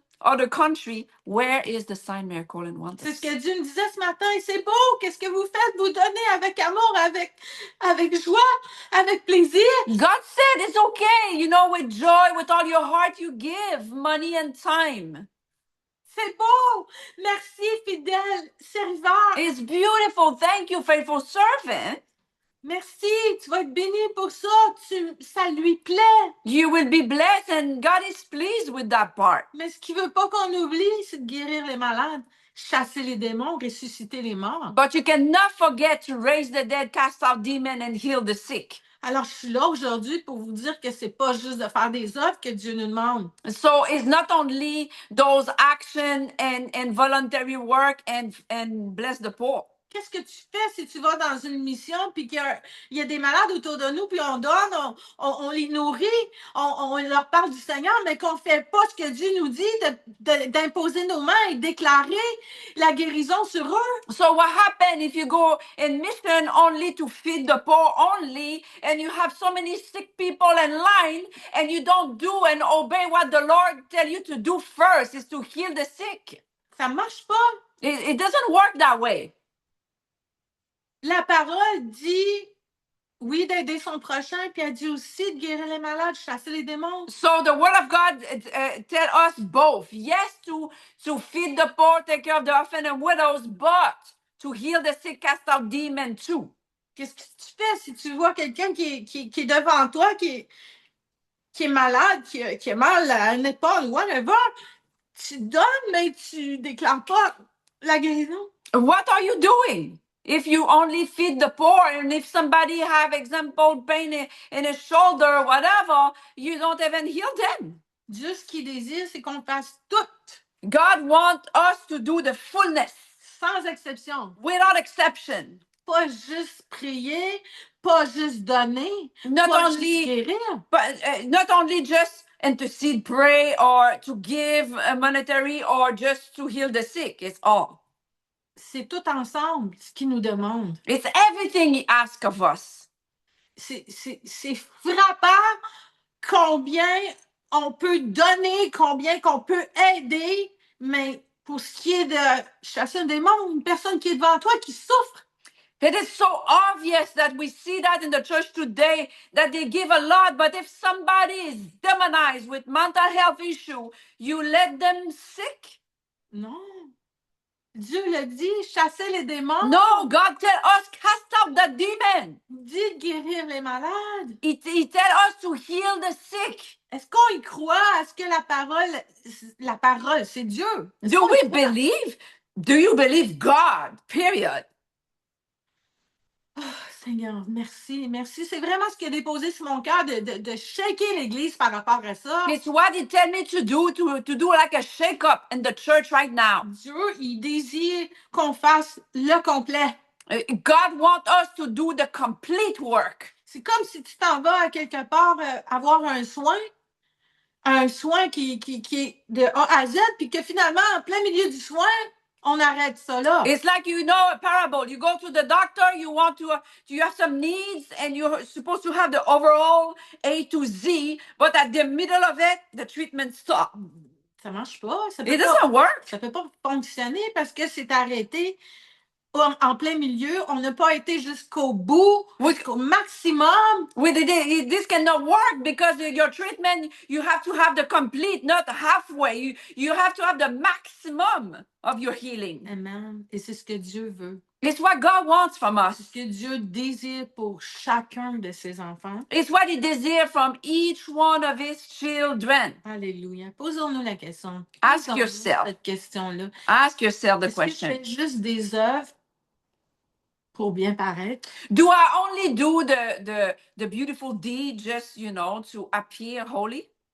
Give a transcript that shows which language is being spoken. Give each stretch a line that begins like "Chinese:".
English: other country, where is the sign, miracle, and
French: C'est ce que Dieu me disait ce matin. Et c'est beau. Qu'est-ce que vous faites? Vous donnez avec amour, avec joie, avec plaisir.
English: God said it's okay, you know, with joy, with all your heart, you give money and time.
French: C'est beau. Merci, fidèle serviteur.
English: It's beautiful. Thank you, faithful servant.
French: Merci. Tu vas être béni pour ça. Ça lui plaît.
English: You will be blessed, and God is pleased with that part.
French: Mais ce qu'il veut pas qu'on oublie, c'est de guérir les malades, chasser les démons, ressusciter les morts.
English: But you cannot forget to raise the dead, cast out demons, and heal the sick.
French: Alors, je suis là aujourd'hui pour vous dire que c'est pas juste de faire des œuvres que Dieu nous demande.
English: So it's not only those action and voluntary work and bless the poor.
French: Qu'est-ce que tu fais si tu vas dans une mission puis qu'il y a des malades autour de nous puis on donne, on les nourrit, on leur parle du Seigneur, mais qu'on ne fait pas ce que Dieu nous dit d'imposer nos mains et déclarer la guérison sur eux?
English: So what happens if you go in mission only to feed the poor only, and you have so many sick people in line, and you don't do and obey what the Lord tell you to do first, is to heal the sick?
French: Ça marche pas.
English: It doesn't work that way.
French: La parole dit, oui, d'aider son prochain, puis elle dit aussi de guérir les malades, chasser les démons.
English: So the word of God tell us both. Yes, to feed the poor, take care of the orphan and widows, but to heal the sick, cast out demons too.
French: Qu'est-ce que tu fais si tu vois quelqu'un qui est devant toi, qui est malade, qui a mal à une épaule, whatever? Tu donnes, mais tu déclares pas la guérison.
English: What are you doing? If you only feed the poor, and if somebody have example pain in his shoulder or whatever, you don't even heal them.
French: Dieu, ce qu'il désire, c'est qu'on fasse tout.
English: God wants us to do the fullness.
French: Sans exception.
English: Without exception.
French: Pas juste prier, pas juste donner,
English: not
French: pas
English: only,
French: juste guérir.
English: But not only just intercede, pray, or to give monetary, or just to heal the sick. It's all.
French: C'est tout ensemble ce qu'il nous demande.
English: It's everything he asks of us.
French: C'est frappant combien on peut donner, combien qu'on peut aider, mais pour ce qui est de chasser un démon, une personne qui est devant toi qui souffre.
English: It is so obvious that we see that in the church today, that they give a lot, but if somebody is demonized with mental health issue, you let them sick?
French: Non. Dieu le dit, chasser les démons.
English: No, God tell us, cast out the demon. Dit de guérir les malades. He tell us to heal the sick.
French: Est-ce qu'on y croit? Est-ce que la parole, c'est Dieu?
English: Do we believe? Do you believe God? Period.
French: Oh, Seigneur, merci, merci. C'est vraiment ce qui a déposé sur mon cœur de shaker l'Église par rapport à ça.
English: It's what he tell me to do like a shake-up in the church right now.
French: Dieu, il désire qu'on fasse le complet.
English: God wants us to do the complete work.
French: C'est comme si tu t'en vas à quelque part avoir un soin qui est de A à Z, puis que finalement, en plein milieu du soin, on arrête ça là.
English: It's like, you know, a parable. You go to the doctor, you have some needs, and you're supposed to have the overall A to Z, but at the middle of it, the treatment stops.
French: Ça marche pas.
English: It doesn't work.
French: Ça peut pas fonctionner parce que c'est arrêté en plein milieu. On n'a pas été jusqu'au bout, jusqu'au maximum.
English: This cannot work because your treatment, you have to have the complete, not halfway. You have to have the maximum of your healing.
French: Amen. Et c'est ce que Dieu veut.
English: It's what God wants from us.
French: C'est ce que Dieu désire pour chacun de ses enfants.
English: It's what he desires from each one of his children.
French: Alléluia. Posons-nous la question.
English: Ask yourself.
French: Cette question-là.
English: Ask yourself the question. question.
French: Est-ce que je fais juste des œuvres pour bien paraître?
English: Do I only do the beautiful deed just, you know, to appear holy?